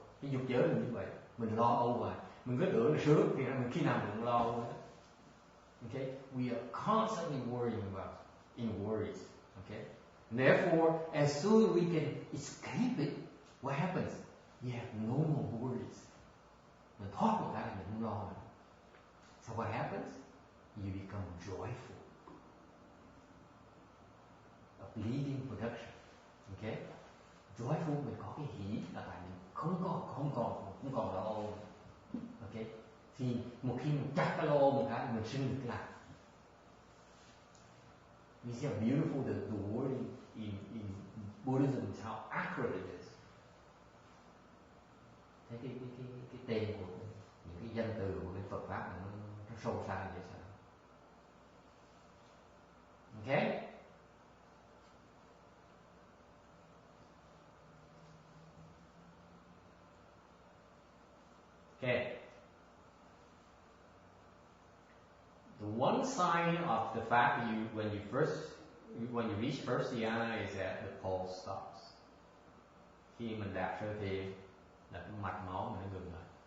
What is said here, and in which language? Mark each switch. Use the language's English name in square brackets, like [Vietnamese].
[Vietnamese] Cái dục giới mình như vậy, mình lo âu hoài, mình cứ tưởng là sướng, thì mình khi nào mình cũng lo âu nữa. [English] Okay, we are constantly worrying about in worries. Okay, and therefore, as soon as we can escape it, what happens? You have no more worries. [Vietnamese] Mình thoát một cái là mình không lo nữa. [English] So what happens? You become joyful. Of leading production. Okay? [Vietnamese] Joyful mình có cái hỷ là tại mình không còn lo âu. Okay? Thì một khi mình chặt cái lo âu một cái mình sinh được cái lạc. [English] You see how beautiful the wording in Buddhism is, how accurate it is. [Vietnamese] Thấy cái tên của những cái danh từ của cái Phật pháp nó sâu xa như vậy sao? [English] Okay? Okay. The one sign of the fact that when you reach first dhyana is that the pulse stops. [Vietnamese] Khi mình đạt sơ thiền là cái mạch máu mình nó ngừng lại.